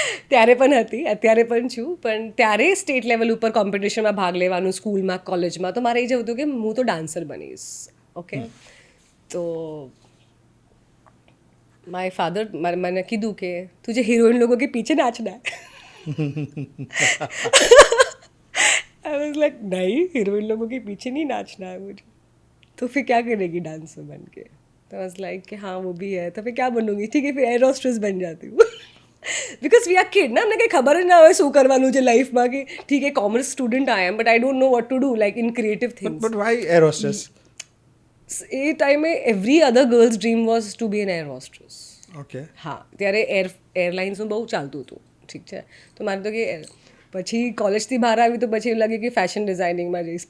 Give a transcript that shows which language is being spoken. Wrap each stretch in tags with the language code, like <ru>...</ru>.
<gu>ત્યારે પણ હતી, અત્યારે પણ છું, પણ ત્યારે સ્ટેટ લેવલ ઉપર કોમ્પિટિશનમાં ભાગ લેવાનું સ્કૂલમાં, કોલેજમાં, તો મારે એ જ હતું કે હું તો ડાન્સર બનીશ. ઓકે, તો માય ફાધર મને કીધું કે</gu> <hi>તુજે हीरोइन लोगों के पीछे नाचना है.</hi> <en>I was like</en> <hi>नहीं, हीरोइन लोगों के पीछे नहीं नाचना है मुझे. तो फिर क्या करेगी डांसर बन के? तो</hi> <en>I was like</en> <hi>कि हाँ वो भी है, तो फिर क्या बनूंगी? ठीक है, फिर एयर होस्टेस बन जाती हूँ.</hi> <gu>बिकॉज वी आर કિડ ના, અમને કંઈ ખબર જ ના હોય શું કરવાનું છે લાઈફમાં, કે ઠીક है commerce student I M,</gu> <en>But I don't know what to do like in creative things.</en> <gu>But Y air hostess?</gu> <en>એ ટાઈમે every other girls dream was to be an air hostess. Okay.</en> <gu>હા, ત્યારે એરલાઇન્સનું બહુ ચાલતું હતું, ઠીક છે. તો મારે તો કે પછી કોલેજથી બહાર આવી તો પછી એવું લાગે કે ફેશન ડિઝાઇનિંગમાં જઈશ.</gu>